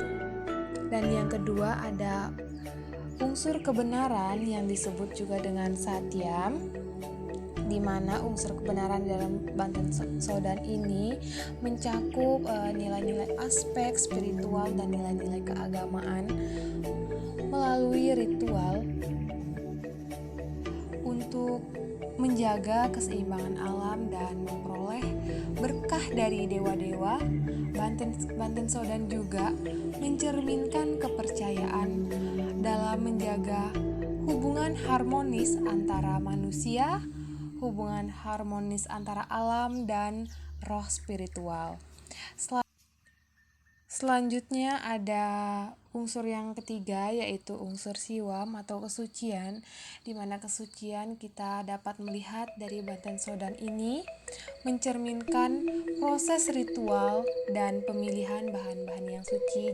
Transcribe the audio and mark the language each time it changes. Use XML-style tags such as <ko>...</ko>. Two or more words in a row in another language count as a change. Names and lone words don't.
<id>Dan yang kedua ada unsur kebenaran yang disebut juga dengan satyam, di mana unsur kebenaran dalam Banten Sodan ini mencakup nilai-nilai aspek spiritual dan nilai-nilai keagamaan melalui ritual untuk menjaga keseimbangan alam dan memperoleh berkah dari dewa-dewa. Banten Sodan juga mencerminkan kepercayaan dalam menjaga hubungan harmonis antara manusia, hubungan harmonis antara alam dan roh spiritual. Selanjutnya ada unsur yang ketiga, yaitu unsur siwam atau kesucian, di mana kesucian kita dapat melihat dari Banten Sodan ini mencerminkan proses ritual dan pemilihan bahan-bahan yang suci.</id>